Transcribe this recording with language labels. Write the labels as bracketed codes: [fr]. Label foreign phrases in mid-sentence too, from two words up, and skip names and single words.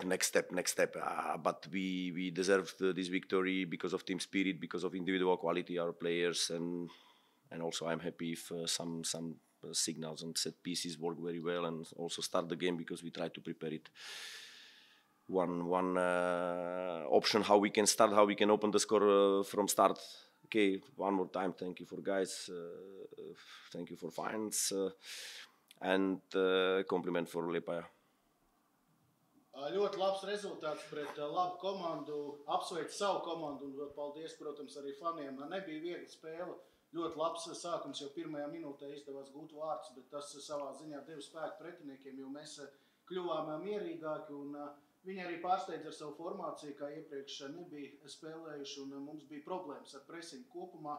[en] But we deserved this victory because of team spirit, because of individual quality, our players, and also I'm happy if some signals and set pieces work very well, and also start the game, because we try to prepare it. One option how we can start, how we can open the score from start. Okay, one more time, thank you for guys, thank you for fans, and compliment for Liepāja. [lv] Ļoti labs rezultāts pret labu komandu. Apsveic savu komandu un paldies, protams, arī faniem. Nebija viegli spēle. Ļoti labs sākums, jau pirmajā minūtē izdevās gūt vārdus, bet tas savā ziņā deva spēku pretiniekiem, jo mēs kļuvām mierīgāki, un viņi arī pārsteidz ar savu formāciju, kā iepriekš nebija spēlējuši, un mums bija problēmas ar presingu kopumā.